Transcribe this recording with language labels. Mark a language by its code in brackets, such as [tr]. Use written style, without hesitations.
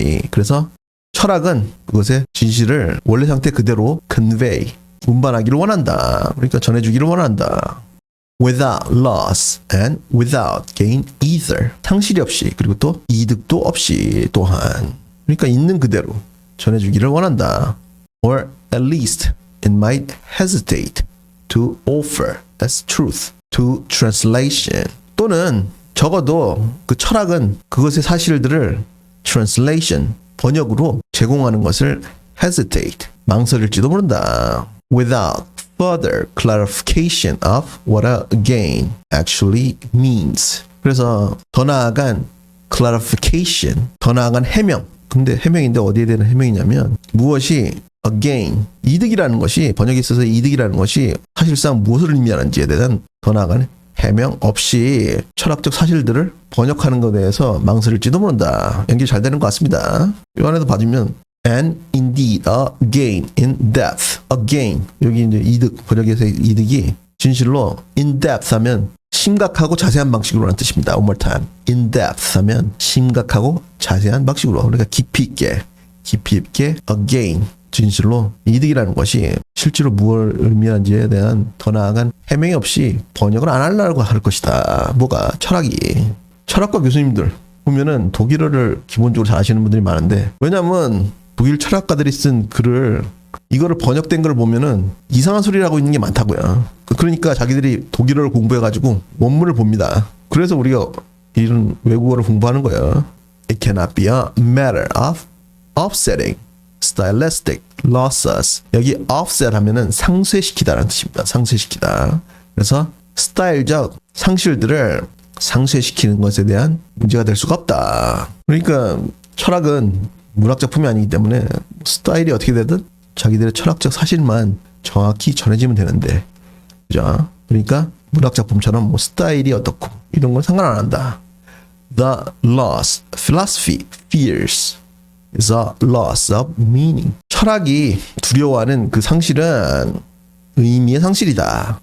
[ko] 그래서 철학은 그것의 진실을 원래 상태 그대로 convey, 운반하기를 원한다. 그러니까 전해주기를 원한다. [en] Without loss and without gain either. [ko] 상실이 없이 그리고 또 이득도 없이 또한. 그러니까 있는 그대로 전해주기를 원한다. [en] Or at least it might hesitate to offer as truth to translation. [ko] 또는 적어도 그 철학은 그것의 사실들을 translation, 번역으로 제공하는 것을 hesitate, 망설일지도 모른다. [en] Without further clarification of what a gain actually means. [ko] 그래서 더 나아간 clarification, 더 나아간 해명. 근데 해명인데 어디에 대한 해명이냐면 무엇이 a gain, 이득이라는 것이 번역에 있어서 이득이라는 것이 사실상 무엇을 의미하는지에 대한 더 나아간 해명 없이 철학적 사실들을 번역하는 것에 대해서 망설일지도 모른다. 연결 잘 되는 것 같습니다. 이 안에도 봐주면 [en] and indeed a gain in depth. [ko] a gain, 여기 이제 이득, 번역에서의 이득이 진실로 in depth 하면 심각하고 자세한 방식으로라는 뜻입니다. [en] One more time. [ko] in depth 하면 심각하고 자세한 방식으로. 그러니까 깊이 있게 a gain, 진실로 이득이라는 것이 실제로 무엇을 의미하는지에 대한 더 나아간 해명이 없이 번역을 안 하려고 할 것이다. 뭐가? 철학이. 철학과 교수님들 보면은 독일어를 기본적으로 잘 아시는 분들이 많은데, 왜냐면 독일 철학가들이 쓴 글을 이거를 번역된 걸 보면은 이상한 소리를 하고 있는 게 많다고요. 그러니까 자기들이 독일어를 공부해가지고 원문을 봅니다. 그래서 우리가 이런 외국어를 공부하는 거예요. [en] It cannot be a matter of offsetting stylistic losses. [ko] 여기 offset 하면은 상쇄시키다라는 뜻입니다. 상쇄시키다. 그래서 스타일적 상실들을 상쇄시키는 것에 대한 문제가 될 수가 없다. 그러니까 철학은 문학작품이 아니기 때문에 스타일이 어떻게 되든 자기들의 철학적 사실만 정확히 전해지면 되는데, 그죠? 그러니까 문학작품처럼 뭐 스타일이 어떻고 이런 건 상관 안 한다. [en] The loss philosophy fears is a loss of meaning. [ko] 철학이 두려워하는 그 상실은 의미의 상실이다.